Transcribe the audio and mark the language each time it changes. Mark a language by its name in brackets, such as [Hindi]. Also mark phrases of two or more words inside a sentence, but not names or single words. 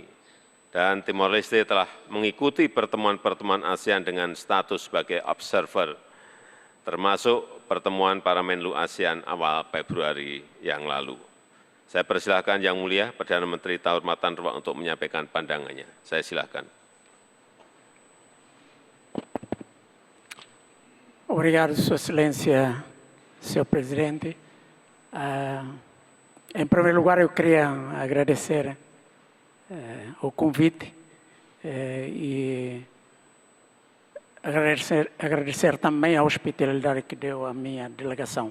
[Indonesian] Dan Timor Leste telah mengikuti pertemuan-pertemuan ASEAN dengan status sebagai observer, termasuk pertemuan para Menlu ASEAN awal Februari yang lalu. Saya persilahkan Yang Mulia Perdana Menteri Tauhur Matan Ruak untuk menyampaikan pandangannya. Saya silakan. [Portuguese] Obrigado, Sua Excelência, Senhor Presidente. Em primeiro lugar, eu queria agradecer o convite e agradecer também a hospitalidade que deu à minha delegação.